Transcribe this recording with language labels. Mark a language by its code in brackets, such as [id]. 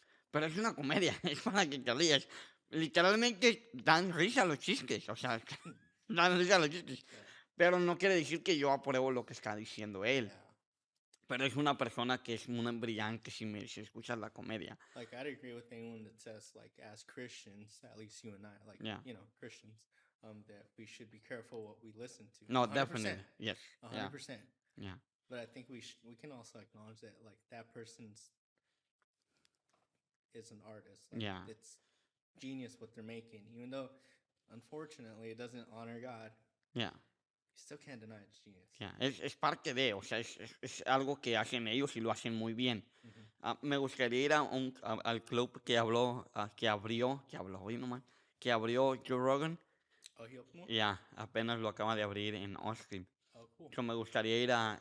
[es] Pero es una comedia, es para que te rías. Literalmente dan risa a los chistes, o sea, dan risa a los chistes. [en] yeah, [es] Pero no quiere decir que yo apruebo lo que está diciendo él. [en] yeah. [es] Pero es una persona que es muy brillante si escuchas la comedia. [en] Like I'd agree with anyone that says like as Christians, at least you and I, like Yeah. you know Christians, that we should be careful what we listen to. [es] No, [en] 100%, definitely. Yes. Yeah. 100%. Yeah. But I think we can also acknowledge that like that person's is an artist. Like Yeah, it's genius what they're making, even though unfortunately it doesn't honor God. yeah, You still can't deny it's genius. yeah. [es] Es parte de, o sea, es algo que hacen ellos y lo hacen muy bien. Mm-hmm. Me gustaría ir al club que habló, oye nomás, que abrió Joe Rogan. [en] Oh, he opened one. [es] Ya, apenas lo acaba de abrir en Austin. [en] Oh, cool. [es] Yo me gustaría ir a...